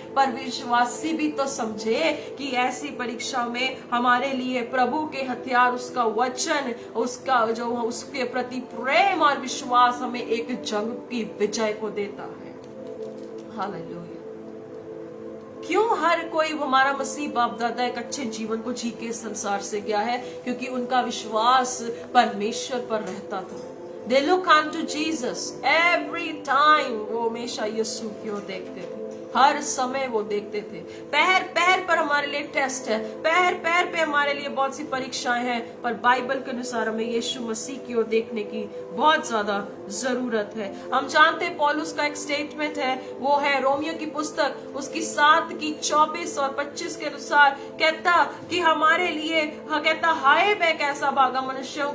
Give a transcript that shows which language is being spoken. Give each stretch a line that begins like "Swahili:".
Hindi: पर विश्वासी भी तो समझे कि ऐसी परीक्षा में हमारे लिए प्रभु के हथियार, उसका वचन, उसका जो उसके प्रति प्रेम और विश्वास हमें एक जंग की विजय को देता है। हालेलुया। क्यों हर कोई हमारा मसीह बाप दादा एक अच्छे जीवन को जी के संसार से गया है? क्योंकि उनका विश्वास परमेश्वर पर रहता था।
English: They look unto Jesus every time।
Hindi: वो हमेशा यीशु की ओर देखते थे, हर समय वो देखते थे। पैर पैर पर हमारे लिए टेस्ट है, पैर पैर पे हमारे लिए बहुत सी परीक्षाएं हैं, पर बाइबल के अनुसार हमें यीशु मसीह की ओर देखने की बहुत ज्यादा जरूरत है। हम जानते हैं पौलुस का एक स्टेटमेंट है, वो है रोमियो की पुस्तक उसकी 7:24 और 25 के अनुसार, कहता कि हमारे लिए, कहता हाय मैं कैसा भागा मनुष्य हूँ।